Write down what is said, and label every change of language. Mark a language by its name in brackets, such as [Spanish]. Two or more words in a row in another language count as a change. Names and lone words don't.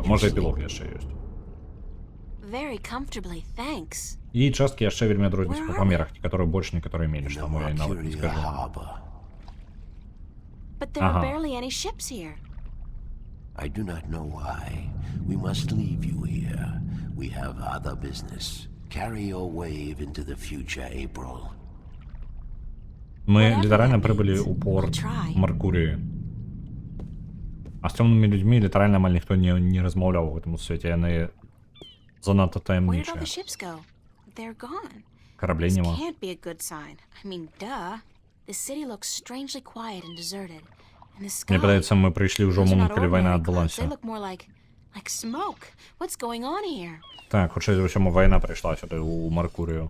[Belarusian] Можа эпілог яшчэ ёсць. [English] Very comfortably, thanks. [Belarusian] І часткі яшчэ вельмі адрозніваюцца па памерах, некаторыя больш, некаторыя менш, [English] In the [Belarusian] таму я нават не [English] Marcuria [Belarusian] скажу. [English] harbor. But there are Uh-huh. barely any ships here. I do not know why. We must leave you here. We have other business. Carry your wave into the future, April. [Belarusian] Мы [English] Whatever [Belarusian] літаральна [English] that [Belarusian] прибылі [English] means, [Belarusian] ў порт [English] I'll try. [Belarusian] Маркурыі. А з цёмнымі людзьмі літаральна амаль ніхто не размаўляў у гэтым свеце, яны занадта [English] Where did all [Belarusian] таямнічыя. [English] the ships go? They're gone. [Belarusian] Караблей [English] This [Belarusian] нема. [English] can't be a good sign. I mean, duh. The city looks strangely quiet and deserted. And the sky. [Belarusian] Мне падаецца, мы прыйшлі ўжо ў [English] Those are [Belarusian] момант, [English] not [Belarusian] калі вайна [English] ordinary clouds. [Belarusian] адбылася. [English] They look more like smoke. What's going on here? [Belarusian] Так, хутчэй за ўсё, вайна прыйшла сюды ў Маркурыю.